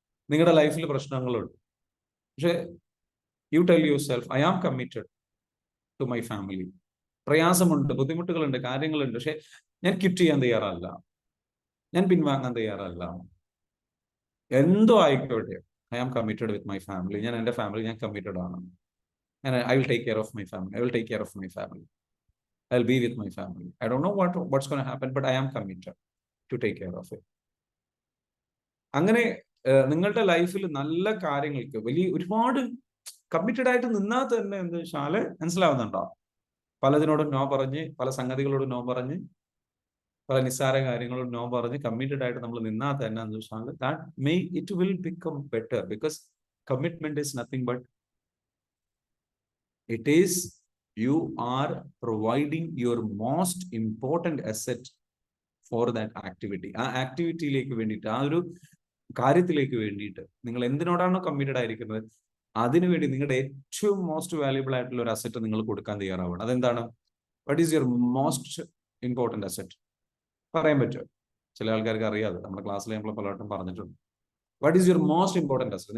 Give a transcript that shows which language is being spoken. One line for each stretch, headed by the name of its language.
Malayalam: നിങ്ങളുടെ ലൈഫിൽ പ്രശ്നങ്ങളുണ്ട്, പക്ഷെ
English: You tell your self I am committed to my family.
Malayalam: പ്രയാസമുണ്ട്, ബുദ്ധിമുട്ടുകളുണ്ട്, കാര്യങ്ങളുണ്ട്, പക്ഷെ ഞാൻ ക്വിറ്റ് ചെയ്യാൻ തയ്യാറല്ല, ഞാൻ പിൻവാങ്ങാൻ തയ്യാറല്ല. എന്തോ ആയിക്കോട്ടെ,
English: I am committed with my family.
Malayalam: ഞാൻ എൻ്റെ ഫാമിലി ഞാൻ കമ്മിറ്റഡ് ആണ്.
English: I will take care of my family. I will take care of my family. I'll be with my family. I don't know what's going to happen, but I am committed to take care of it.
Malayalam: അങ്ങനെ നിങ്ങളുടെ ലൈഫിൽ നല്ല കാര്യങ്ങൾക്ക് ഒരുപാട് committed ആയിട്ട് നിന്നാൽ തന്നെ എന്താ വെച്ചാൽ മനസ്സിലാവുന്നുണ്ടോ? പലതിനോടും നോ പറഞ്ഞ്, പല സംഗതികളോടും നോ പറഞ്ഞ്, പല നിസ്സാര കാര്യങ്ങളോടും നോ പറഞ്ഞ് കമ്മിറ്റഡ് ആയിട്ട് നമ്മൾ നിന്നാൽ തന്നെ എന്താ വെച്ചാൽ
English: It will become better. Because commitment is nothing but it is you are providing your most important asset for that activity.
Malayalam: ആ ആക്ടിവിറ്റിയിലേക്ക് വേണ്ടിയിട്ട്, ആ ഒരു കാര്യത്തിലേക്ക് വേണ്ടിയിട്ട് നിങ്ങൾ എന്തിനോടാണോ കമ്മിറ്റഡ് ആയിരിക്കുന്നത് അതിനുവേണ്ടി നിങ്ങളുടെ ഏറ്റവും മോസ്റ്റ് വാല്യുബിൾ ആയിട്ടുള്ള ഒരു അസറ്റ് നിങ്ങൾ കൊടുക്കാൻ തയ്യാറാവണം. അതെന്താണ്?
English: What is your most important asset?
Malayalam: പറയാൻ പറ്റുമോ? ചില ആൾക്കാർക്ക് അറിയാതെ, നമ്മുടെ ക്ലാസ്സിൽ നമ്മൾ പലവട്ടം പറഞ്ഞിട്ടുണ്ട്.
English: What is your most important asset?